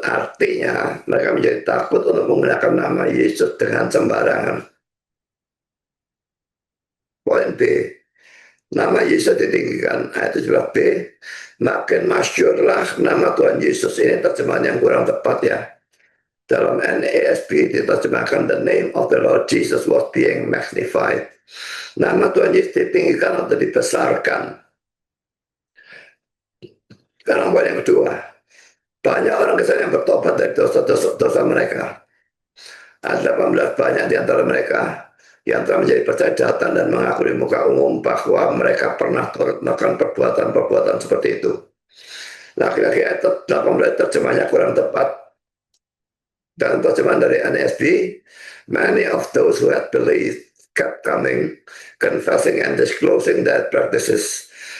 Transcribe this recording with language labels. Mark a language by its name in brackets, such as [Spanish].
[Indonesian] Artinya mereka menjadi takut untuk menggunakan nama Yesus dengan sembarangan. Poin B, nama Yesus ditinggikan. Ayat 17b, makin masyhurlah nama Tuhan Yesus. Ini terjemahan yang kurang tepat ya. Dalam NASB diterjemahkan [English] the name of the Lord Jesus was being magnified. [Indonesian] Nama Tuhan Yesus ditinggikan atau dibesarkan. Sekarang poin yang kedua, banyak orang Kristen yang bertobat dari dosa mereka. Ada 18 banyak di antara mereka yang telah menjadi percaya datang dan mengaku di muka umum bahwa mereka pernah turut melakukan perbuatan-perbuatan seperti itu. Laki-laki ayat 18 terjemahnya kurang tepat. Dan terjemahan dari NSB, [English] many of those who had believed kept coming, confessing and disclosing their practices.